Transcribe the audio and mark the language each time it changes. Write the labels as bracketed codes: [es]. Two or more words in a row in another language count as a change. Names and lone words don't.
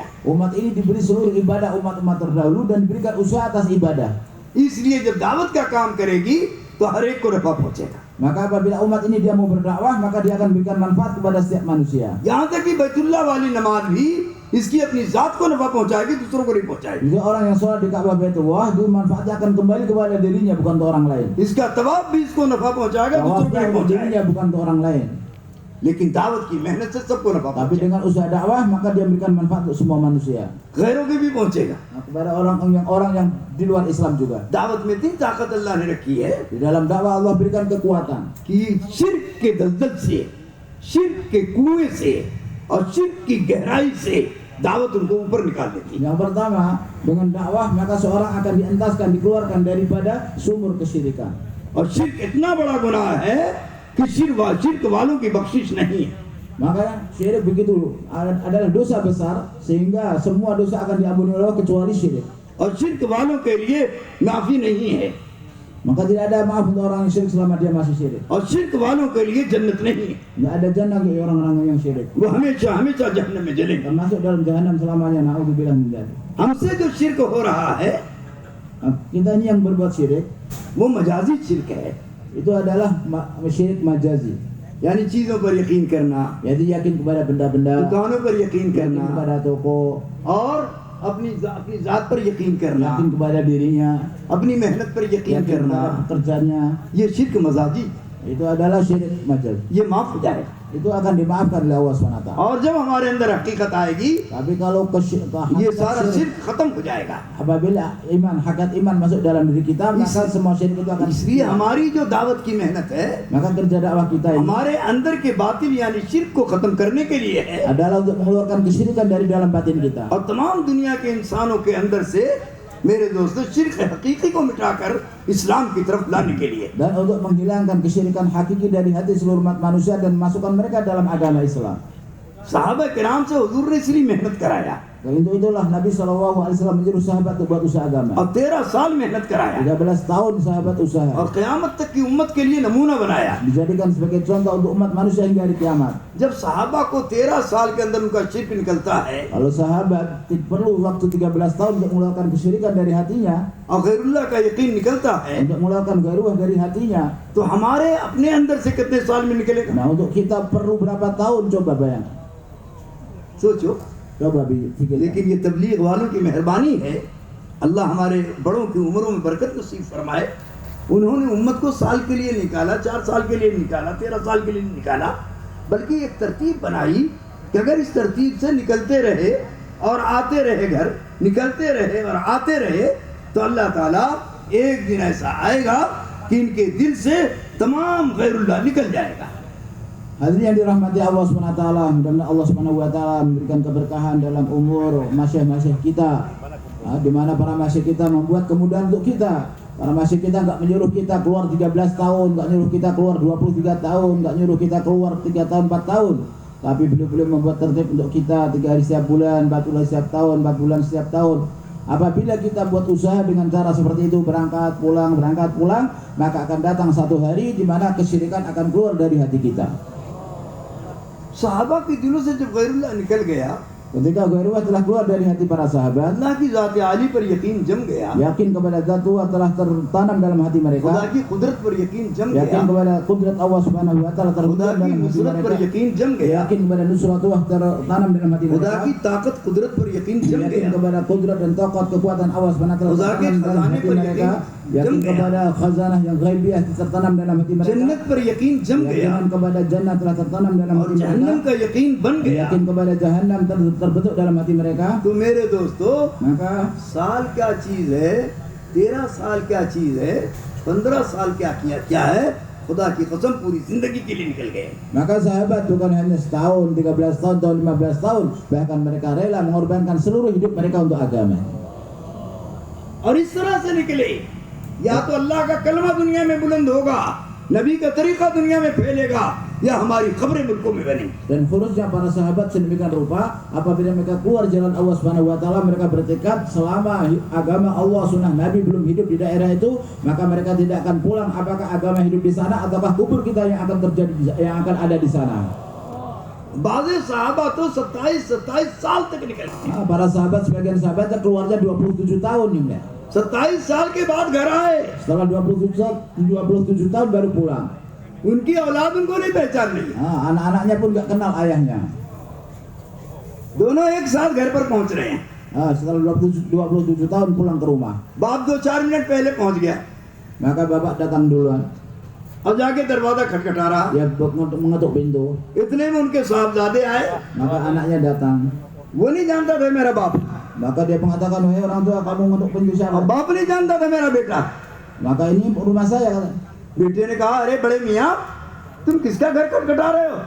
[id] Umat ini diberi seluruh ibadah umat-umat terdahulu dan diberikan usaha atas ibadah. [hi] इसलिए जब दावत का काम करेगी तो हर एक को नफा पहुंचेगा। [id] Maka apabila umat ini dia mau berdakwah maka dia akan berikan manfaat kepada setiap manusia. [hi] यहाँ तक कि बैतुल्लाह वाली नमाज भी इसकी अपनी जात को नफा पहुंचाएगी, दूसरों को नहीं पहुंचाएगी। [id] Jadi orang yang sholat di Ka'bah Baitullah itu manfaatnya akan kembali kepada dirinya bukan ke orang lain. [hi] इसका तवाफ भी इसको नफा पहुंचाएगा, दूसरों को [id] Tawafnya [hi] नहीं [id] untuk [hi] पहुंचाएगा। [id] dirinya bukan ke orang lain. [hi] लेकिन दावत की मेहनत से सबको नफा [id] Tapi [hi] पहुंचेगा, [id] dengan usaha dakwah maka dia memberikan manfaat untuk semua manusia. [hi] गैरों की भी पहुंचेगा। [id] Nah, kepada orang yang di luar Islam juga. [hi] दावत में इतनी ताकत अल्लाह ने रखी है [id] Di dalam dakwah Allah berikan kekuatan. [hi] कि शिर्क के दलदल से, शिर्क के कुएं से और शिर्क की गहराई से दावत उनको ऊपर निकाल देती है। [id] Yang pertama, dengan dakwah maka seorang akan dientaskan, dikeluarkan daripada sumur kesyirikan. [hi] और शिर्क इतना बड़ा गुनाह है कि शिर्क वालों की बख्शिश नहीं है। [id] Makanya syirik begitu adalah dosa besar sehingga semua dosa akan diampuni oleh Allah kecuali syirik. [hi] और शिर्क वालों के लिए माफी नहीं है, [id] Maka tidak ada maaf untuk orang yang syirik selama dia masih syirik. [hi] और शिर्क वालों के लिए जन्नत नहीं है, [id] Tidak ada jannah bagi orang-orang yang syirik. [hi] वो हमेशा हमेशा जहन्नम में जलेंगे। [id] Termasuk dalam jahanam selamanya. [ar] نعوذ بالله من ذلك. [hi] हमसे जो शिर्क हो रहा है [id] Nah, kita ini yang berbuat syirik [hi] वो मजाजी शिर्क है, [id] itu adalah syirik majazi. [hi] यानी चीजों पर यकीन करना, [id] Jadi yakin kepada benda-benda, [hi] दुकानों पर यकीन [id] yakin [hi] करना [id] kepada toko, [hi] और अपनी जात पर यकीन करना, [id] yakin kepada dirinya, [hi] अपनी मेहनत पर यकीन [id] yakin [hi] करना, [id] kepada pekerjaannya. [hi] ये शिर्क मजाजी, [id] Itu adalah syirik majazi. [hi] ये माफ हो जाएगा। [id] Itu akan dimaafkan oleh Allah SWT. [hi] और जब हमारे अंदर हकीकत आएगी [id] Tapi kalau [hi] ये सारा शिर्क खत्म हो जाएगा। [id] apabila hakikat iman masuk dalam diri kita, maka semua syirik itu akan [hi] इसलिए हमारी जो दावत की मेहनत है [id] maka kerja dakwah kita ini [hi] हमारे अंदर के बातिल यानी शिर्क को खत्म करने के लिए है, [id] adalah untuk mengeluarkan kesyirikan dari dalam batin kita. [hi] और तमाम दुनिया के इंसानों के अंदर से मेरे दोस्तों शिर्क हकीकी को मिटाकर इस्लाम की तरफ लाने के लिए। [id] Dan untuk menghilangkan kesyirikan hakiki dari hati seluruh umat manusia dan masukkan mereka dalam agama Islam. [hi] साहबा किराम से हुजूर ने इसलिए मेहनत कराया [id] Dan untuk itulah Nabi SAW menyuruh sahabat untuk buat usaha agama. [hi] और 13 साल मेहनत कराया [id] 13 tahun sahabat usaha. [hi] और क़यामत तक की उम्मत के लिए नमूना बनाया। [id] Dijadikan sebagai contoh untuk umat manusia hingga hari kiamat. [hi] जब सहाबा को 13 साल के अंदर उनका शिर्क निकलता है [id] Kalau sahabat perlu waktu 13 tahun untuk mengeluarkan kesyirikan dari hatinya, [hi] और गैरुल्लाह का यकीन निकलता है, [id] untuk mengeluarkan gairuah dari hatinya. [hi] तो हमारे अपने अंदर से कितने साल में निकलेगा? [id] Nah, untuk kita perlu berapa tahun, coba bayangkan. [hi] सोचो। [id] Coba pikirkan. [hi] लेकिन ये तबलीग वालों की मेहरबानी है, अल्लाह हमारे बड़ों की उम्रों में बरकत नसीब फरमाए। उन्होंने उम्मत को साल के लिए निकाला, 4 साल के लिए निकाला, 13 साल के लिए निकाला, बल्कि एक तरतीब बनाई कि अगर इस तरतीब से निकलते रहे और आते रहे घर, निकलते रहे और आते रहे, तो अल्लाह ताला एक दिन ऐसा आएगा कि इनके दिल से तमाम गैरुल्लाह निकल जाएगा। [id] Hadirin yang dirahmati Allah SWT, dan Allah SWT memberikan keberkahan dalam umur masyayikh kita, di mana para masyayikh kita membuat kemudahan untuk kita. Para masyayikh kita nggak menyuruh kita keluar 13 tahun, nggak nyuruh kita keluar 23 tahun, nggak nyuruh kita keluar 3 tahun, 4 tahun. Tapi beliau membuat tertib untuk kita 3 hari setiap bulan, 4 bulan setiap tahun, 4 bulan setiap tahun. Apabila kita buat usaha dengan cara seperti itu, berangkat pulang, maka akan datang satu hari di mana kesyirikan akan keluar dari hati kita. [hi] सहाबा के दिलों से जब गैरुल्लाह निकल गया, [id] Ketika gairuah telah keluar dari hati para sahabat, [hi] अल्लाह की ज़ात आली पर यकीन जम गया, [id] yakin kepada Zat Tuhan telah tertanam dalam hati [hi] खुदा [id] mereka, [hi] की कुदरत पर यकीन जम [id] yakin [hi] गया, [id] kepada kudrat Allah [ar] سبحانه وتعالى [hi] खुदा [id] tertanam [hi] की [id] dalam hati [hi] नुसरत पर [id] mereka, [hi] यकीन जम गया, [id] yakin kepada nusrat Allah tertanam dalam hati [hi] खुदा [id] mereka, [hi] की ताकत कुदरत पर यकीन जम [id] yakin [hi] गया, [id] kepada kudrat dan takat kekuatan Allah [ar] سبحانه وتعالى [hi] खुदा के [id] tertanam dalam [hi] खजाने [id] hati [hi] पर [id] mereka, [hi] यकीन [id] yakin [hi] जम गया, [id] kepada khazanah yang ghaibiyah tertanam dalam hati mereka, [hi] जन्नत पर यकीन जम गया [id] yakin kepada jannah telah tertanam dalam [hi] और [id] hati mereka, [hi] जहन्नम का यकीन बन गया। [id] yakin kepada jahannam terbentuk dalam hati mereka. [hi] तो मेरे दोस्तों, [id] Maka [hi] साल क्या चीज है, 13 साल क्या चीज है, 15 साल क्या है, खुदा की कसम पूरी जिंदगी के लिए निकल गए। [id] sahabat bukan hanya setahun, 13 tahun, atau 15 tahun, bahkan mereka rela mengorbankan seluruh hidup mereka untuk agama. [hi] और इस तरह से निकले, या तो अल्लाह का कलमा दुनिया में बुलंद होगा, नबी का तरीका दुनिया में फैलेगा, या हमारी खबरें मुल्कों में बनेंगी। [id] Dan khususnya para sahabat sedemikian rupa, apabila mereka keluar jalan Allah [ar] سبحانه وتعالى, [id] mereka bertekad selama agama Allah sunnah Nabi belum hidup di daerah itu, maka mereka tidak akan pulang apakah agama hidup di sana ataukah kubur kita yang akan terjadi yang akan ada di sana. [hi] बाज़े साहबा तो 27 साल तक निकल गए। [id] Para sahabat sebagian sahabatnya keluarnya 27 tahun ya. [hi] 27 साल के बाद घर आए, [id] Setelah 27 tahun baru pulang. [hi] उनकी औलाद उनको नहीं पहचान रही, [id] Anak-anaknya pun nggak kenal ayahnya. [hi] दोनों एक साथ घर पर पहुंच रहे हैं। [id] Setelah 27 tahun pulang ke rumah, [hi] बाप 2-4 मिनट पहले पहुंच गया [id] maka bapak datang duluan. [hi] और जाके दरवाजा खटखटा रहा। [id] Dia mengetuk pintu, [hi] इतने में उनके साहबजादे आए, [id] maka anaknya datang. [hi] वो नहीं जानता था मेरा बाप, [id] Maka dia mengatakan, "Wahai orang tua, kamu mengetuk pintu [hi] और [id] siapa?" [hi] बाप नहीं जानता था मेरा बेटा। [id] Maka ini rumah saya, kata. [hi] बेटे ने कहा, अरे बड़े मियाँ, तुम किसका घर खटखटा रहे हो?